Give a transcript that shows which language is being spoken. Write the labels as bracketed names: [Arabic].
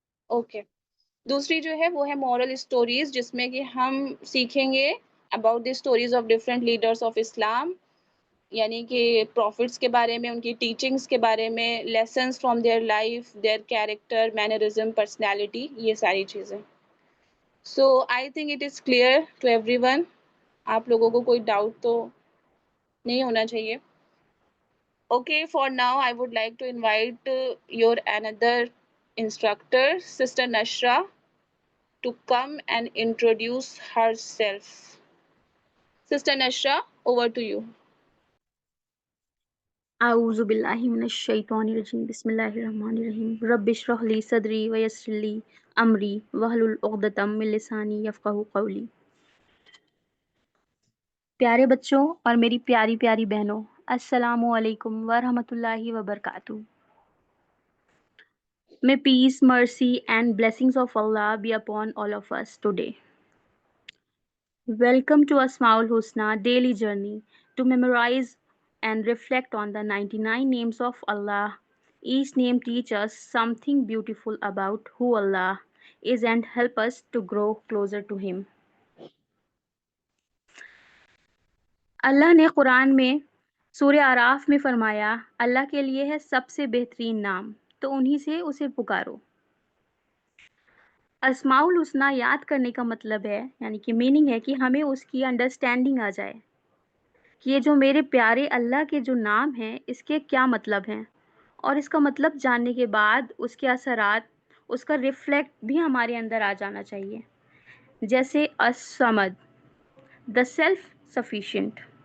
[Urdu] Okay, دوسری جو ہے وہ ہے مورل اسٹوریز، جس میں کہ ہم سیکھیں گے [English] about the stories of different leaders of Islam, [Urdu] یعنی کہ پروفٹس کے بارے میں، ان کی ٹیچنگس کے بارے میں، [English] lessons from their life, [Urdu] their character, mannerism, personality, یہ ساری چیزیں۔ [English] so I think it is clear to everyone, [Urdu] آپ لوگوں کو کوئی ڈاؤٹ تو نہیں ہونا چاہیے۔ [English] Okay, for now I would like to invite your under instructor, Sister Nashra, to come and introduce herself. Sister Nashra, over to you. [Arabic] اعوذ باللہ من الشیطان الرجیم، بسم اللہ الرحمن الرحیم، رب اشرح لی صدری ویسر لی امری واحلل عقدۃ من لسانی یفقہوا قولی۔ [Urdu] پیارے بچوں اور میری پیاری پیاری بہنوں، [Arabic] السلام علیکم ورحمۃ اللہ وبرکاتہ۔ [English] May peace, mercy and blessings of Allah be upon all of us today. Welcome to Asmaul Husna daily journey to memorize and reflect on the 99 names of Allah. Each name teaches us something beautiful about who Allah is and help us to grow closer to Him. [Urdu] اللہ نے قرآن میں سورہ اعراف میں فرمایا، اللہ کے لیے ہے سب سے بہترین نام، تو انہی سے اسے پکارو۔ اسماء الحسنہ یاد کرنے کا مطلب ہے، یعنی کہ میننگ ہے کہ ہمیں اس کی انڈرسٹینڈنگ آ جائے کہ یہ جو میرے پیارے اللہ کے جو نام ہیں اس کے کیا مطلب ہیں، اور اس کا مطلب جاننے کے بعد اس کے اثرات، اس کا ریفلیکٹ بھی ہمارے اندر آ جانا چاہیے، جیسے الصمد، [English] the self sufficient,